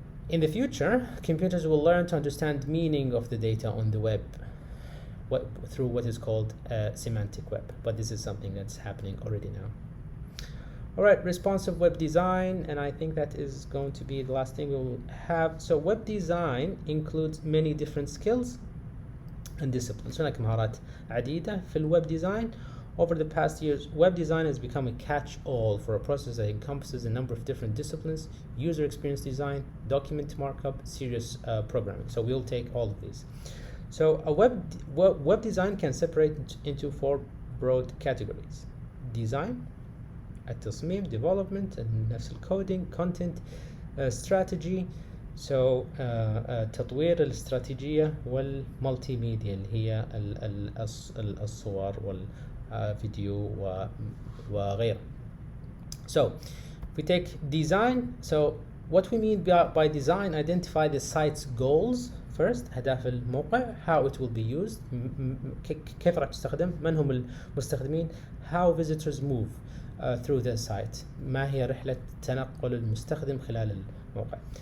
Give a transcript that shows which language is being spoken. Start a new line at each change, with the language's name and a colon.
English: In the future, computers will learn to understand meaning of the data on the web through what is called semantic web, but this is something that's happening already now. All right, responsive web design, and I think that is going to be the last thing we'll have. So web design includes many different skills and disciplines.
Arabic: هناك مهارات عديدة في الويب design.
English: Over the past years, web design has become a catch-all for a process that encompasses a number of different disciplines: user experience design, document markup, serious programming. So we'll take all of these. So a web design can separate into 4 broad categories: design, التصميم, development, and نفس الcoding, content, strategy.
Arabic: So تطوير الاستراتيجية والمالتي ميديا اللي هي الصور والفيديو وغيره.
English: So if we take design, so what we mean by design: identify the site's goals first,
Arabic: أهداف الموقع,
English: how it will be used,
Arabic: كيف راح تستخدم, من هم المستخدمين,
English: how visitors move through the site,
Arabic: ما هي رحلة تنقل المستخدم خلال الموقع.